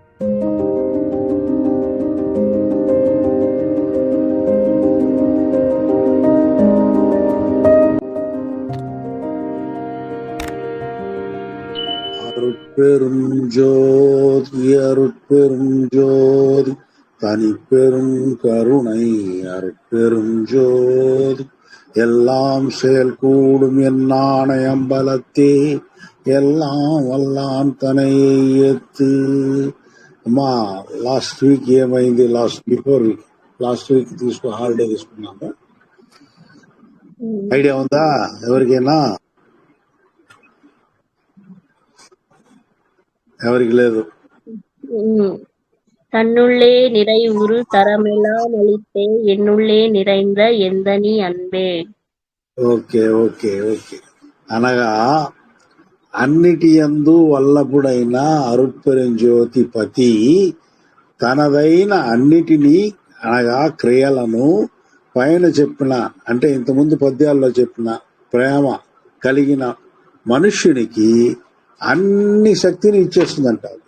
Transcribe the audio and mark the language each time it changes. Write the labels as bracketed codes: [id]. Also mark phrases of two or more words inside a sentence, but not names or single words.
[ta] அருட்பெரும் ஜோதி அருட்பெரும் ஜோதி தனிப்பெரும் கருணை அருட்பெரும் ஜோதி எல்லாம் செயல் கூடும் என்னானை அம்பலத்தே எல்லாம் வல்லான் தனையே ஏத்து. [te] అమ్మా [en] last week [te] ఏమైంది? [en] last week [te] హాలిడే తీసుకున్నాము. ఐడియా ఉందా ఎవరికైనా? ఎవరికి లేదు. [ta] தன்னுள்ளே நிறை உரு தரமெல்லாம் அளித்தே என்னுள்ளே நிறைந்த என்றனி அன்பே. [en] okay okay okay. [te] అనగా అన్నిటి యందు వల్లభుడైన అరుట్పెరుంజ్యోతి పతి తనదైన అన్నిటినీ అనగా క్రియలను పైన చెప్పిన అంటే ఇంతకుముందు పద్యాల్లో చెప్పిన ప్రేమ కలిగిన మనుష్యునికి అన్ని శక్తిని ఇచ్చేస్తుందంట.